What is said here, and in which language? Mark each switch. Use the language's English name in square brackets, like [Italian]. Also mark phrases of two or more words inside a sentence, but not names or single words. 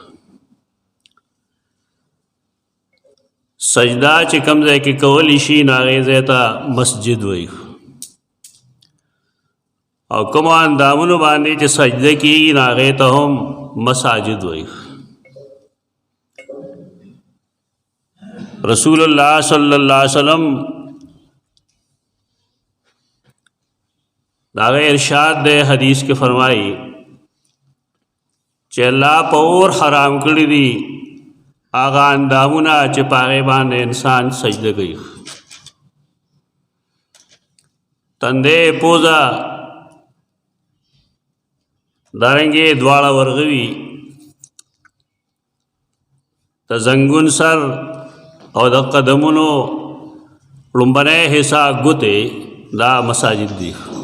[Pashto] سجده چې کوم ځای کې کولی شي نو هغې ځای ته مسجد وایي، او کومو اندامونو باندې چې سجده کېږي نو هغې ته هم مساجد وایي. رسول الله [Arabic] صلی الله علیه وسلم [Pashto] دا ارشاد دے حدیث کے فرمائی چې الله په اور حرام کړی دي هغه اندامونه چې په هغې باندې انسان سجده کوي. تندې، پوزه، دارنګې دواړه ورغوي، د زنګون سر او د قدمونو لومبنی حصہ ګوتې دا مساجد دي.